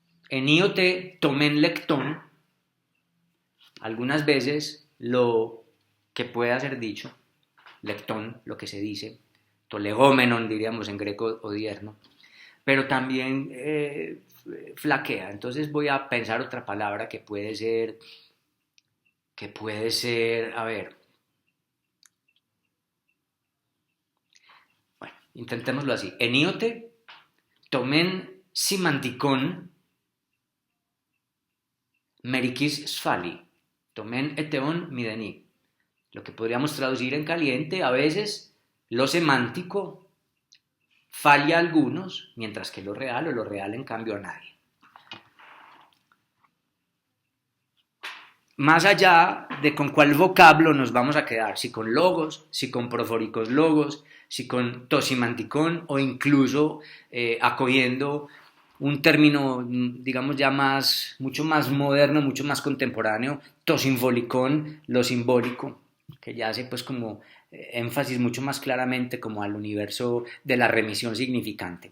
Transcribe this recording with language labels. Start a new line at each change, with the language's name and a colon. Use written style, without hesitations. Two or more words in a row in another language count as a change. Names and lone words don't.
Greek: Ενίοτε το μεν λεκτόν,
Spanish: algunas veces lo que pueda ser dicho, lectón, lo que se dice, tolegómenon diríamos en greco odierno, pero también flaquea. Entonces voy a pensar otra palabra que puede ser, a ver, bueno, intentémoslo así.
Greek: Ενίοτε, το μεν σημαντικόν, μερικοίς σφάλλει, το μεν ετεόν μηδενί.
Spanish: Lo que podríamos traducir en caliente, a veces lo semántico falla a algunos, mientras que lo real o lo real en cambio a nadie. Más allá de con cuál vocablo nos vamos a quedar, si con logos, si con
Greek: προφορικός λόγος,
Spanish: si con tosimanticón o incluso acogiendo un término, digamos ya mucho más moderno, mucho más contemporáneo, tosinfolicón, lo simbólico, que ya hace pues como énfasis mucho más claramente como al universo de la remisión significante.